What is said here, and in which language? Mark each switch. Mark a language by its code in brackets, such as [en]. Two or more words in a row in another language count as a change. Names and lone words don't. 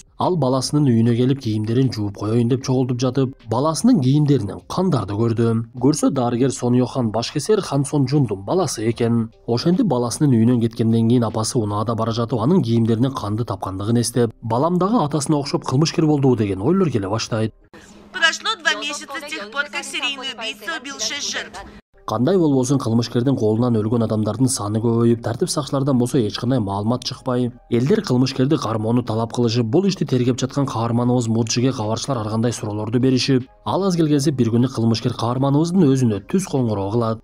[ky] Ал баласынын үйүнө келип кийимдерин жууп коеюн деп чогултуп жатып, баласынын кийимдеринен кандарды көрдү. Көрсө дарыгер Сон Йохан башкесер Хан Сон Жундун баласы экен. Ошентип баласынын үйүнөн кеткенден кийин апасы унаада бара жатып, анын кийимдеринен канды тапкандыгын эстеп, балам дагы атасына окшоп кылмышкер болдубу деген ойлор келе баштайт. [ru] Прошло 2 месяца с тех пор, как серийный убийца убил 6 жертв. [ky] Кандай болбосун кылмышкердин колунан өлгөн адамдардын саны көбөйүп, тартип сакчылардан болсо эч кандай маалымат чыкпай, элдер кылмышкерди кармоону талап кылышып, бул ишти тергеп жаткан каарманыбыз Муджиге кабарчылар ар кандай суроолорду беришип, ал аз келгенсе бир күнү кылмышкер каарманыбыздын өзүнө түз коңгуроо кылат.